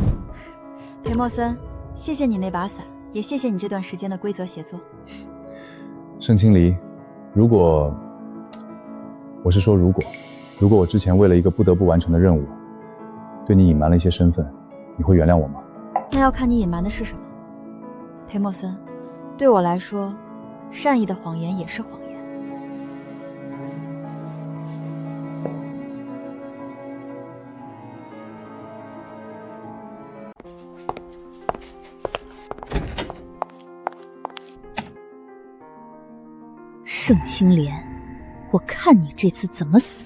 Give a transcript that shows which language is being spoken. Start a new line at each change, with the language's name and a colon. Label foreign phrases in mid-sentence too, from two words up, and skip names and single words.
Chinese: 裴默森，謝謝你那把傘，也謝謝你這段時間的規則協作。盛清离，如果我之前為了一個不得不完成的任務，對你隱瞞了一些身份，你會原諒我嗎？那要看你隱瞞的是什麼。裴默森，對我來說，善意的謊言也是謊言。盛清莲，我看你这次怎么死！